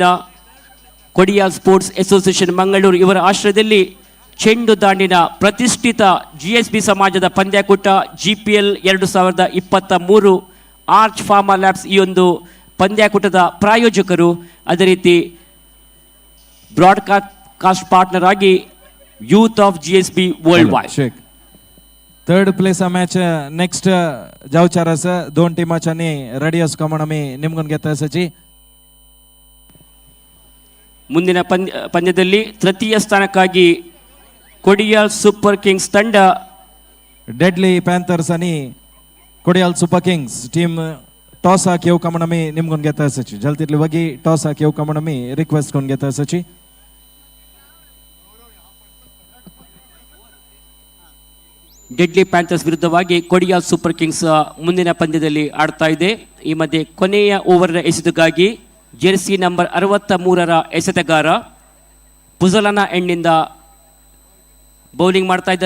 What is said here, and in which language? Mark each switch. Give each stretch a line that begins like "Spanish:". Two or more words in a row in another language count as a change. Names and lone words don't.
Kannada: ಕೊಡಿಯಾಲ್ ಸ್ಪೋರ್ಟ್ಸ್ ಅಸೋಸಿಯೇಷನ್ ಮಂಗಳೂರು ಇವರ ಆಶ್ರಯದಲ್ಲಿ ಚೆಂಡು ದಾಂಡಿನ ಪ್ರತಿಷ್ಠಿತ GSB ಸಮಾಜದ ಪಂದ್ಯಾಕೂಟ GPL 2023 ಆರ್ಚ್ ಫಾರ್ಮಾ ಲ್ಯಾಬ್ಸ್ ಈ ಒಂದು ಪಂದ್ಯಾಕೂಟದ ಪ್ರಾಯೋಜಕರು. ಅದೇ ರೀತಿ
English: broadcast partner
Kannada: ಆಗಿ ಯೂತ್ ಆಫ್ GSB ವರ್ಲ್ಡ್ ವೈಡ್.
Konkani: 3rd
English: place match next
Konkani: जावचार आसा. 2 टिमांनी रेडी आसकोमण आमी निमगून घेता आसाची.
Kannada: ಮುಂದಿನ ಪಂದ್ಯದಲ್ಲಿ ತೃತೀಯ ಸ್ಥಾನಕ್ಕಾಗಿ ಕೊಡಿಯಾಲ್ ಸೂಪರ್ ಕಿಂಗ್ಸ್ ತಂಡ
Konkani: ಡೆಡ್ಲಿ ಪ್ಯಾಂಥರ್ಸ್ आणि कोडियाल सुपर किंग्स
English: team toss
Konkani: हाकी येवकामण आमी निमगून घेता आसाची. जल्द तितले वगी टॉस हाकी येवकामण आमी रिक्वेस्ट करून घेता आसाची.
Kannada: ಡೆಡ್ಲಿ ಪ್ಯಾಂಥರ್ಸ್ ವಿರುದ್ಧವಾಗಿ ಕೊಡಿಯಾಲ್ ಸೂಪರ್ ಕಿಂಗ್ಸ್ ಮುಂದಿನ ಪಂದ್ಯದಲ್ಲಿ ಆಡ್ತಾ ಇದೆ. ಈ ಮಧ್ಯೆ ಕೊನೆಯ ಓವರ್ನ ಎಸೆತಕ್ಕಾಗಿ
English: jersey number
Kannada: 63ರ ಎಸೆತಗಾರ ಪುಜಲನ ಎಂಡ್ನಿಂದ ಬೌಲಿಂಗ್ ಮಾಡ್ತಾ ಇದ್ದಾರೆ.